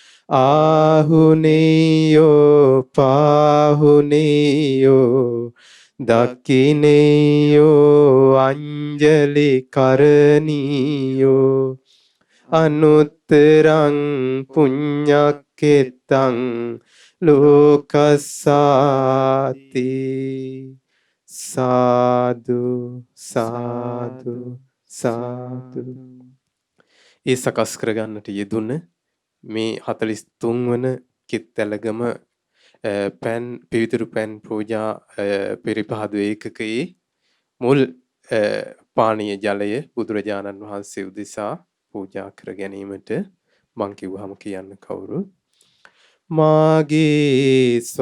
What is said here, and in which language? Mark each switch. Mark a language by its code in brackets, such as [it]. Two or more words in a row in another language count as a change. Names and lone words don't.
[pi] ආහුනේයෝ පාහුනේයෝ දක්ඛිනේයෝ අංජලි කරණීයෝ අනුත්තරං පුඤ්ඤක්ඛෙත්තං ලෝකස්සාති සාදු සාදු සාදු. [si] ඒ සකස් කරගන්නට යෙදුන මේ 43 වන කිත්තැලගම පැන් පිවිතුරු පැන් පූජා පෙරපහදු ඒකකයේ මුල් පානීය ජලය බුදුරජාණන් වහන්සේ උදෙසා පූජා කර ගැනීමට මං කිව්වහම කියන්න කවුරු මාගේ